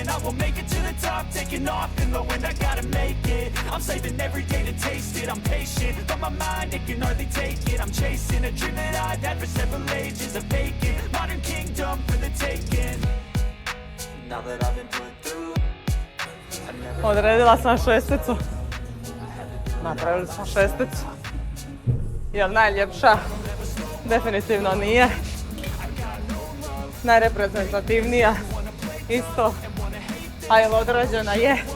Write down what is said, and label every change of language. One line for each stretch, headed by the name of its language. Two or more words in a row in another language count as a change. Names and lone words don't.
English: I will make it to the top, taking off in the wind. I gotta make it, I'm saving every day to taste it. I'm patient, but my mind, it can hardly take it. I'm chasing a dream that I've had for several ages. A vacant, modern kingdom for the taking. Now that I've been put through,
Croatian: Odredila sam šesticu. Napravili smo šesticu. Jel najljepša? Definitivno nije. Najreprezentativnija isto. A jel odrađena? Je.